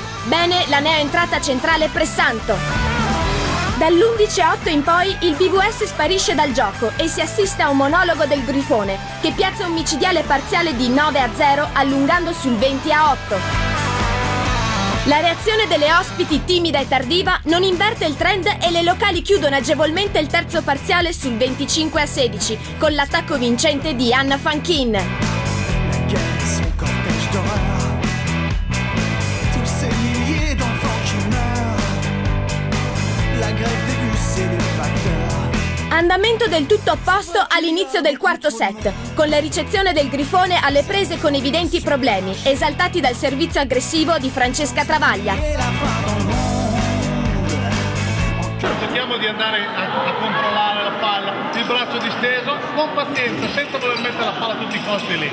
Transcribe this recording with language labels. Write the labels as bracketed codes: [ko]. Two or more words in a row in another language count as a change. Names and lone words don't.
[it] Bene la neoentrata centrale Pressanto. Dall'11-8 in poi il BVS sparisce dal gioco e si assiste a un monologo del Grifone, che piazza un micidiale parziale di 9-0 allungando sul 20-8. La reazione delle ospiti, timida e tardiva, non inverte il trend e le locali chiudono agevolmente il terzo parziale sul 25-16 con l'attacco vincente di Anna Fanchin. [fr] Son cortège d'horreur, tous ces milliers d'enfants qui meurent, la grève des bus et des facteurs. [it] Andamento del tutto opposto all'inizio del quarto set, con la ricezione del Grifone alle prese con evidenti problemi, esaltati dal servizio aggressivo di Francesca Travaglia. Cerchiamo di andare a controllare la palla, il braccio disteso, con pazienza, senza voler mettere la palla a tutti i costi lì.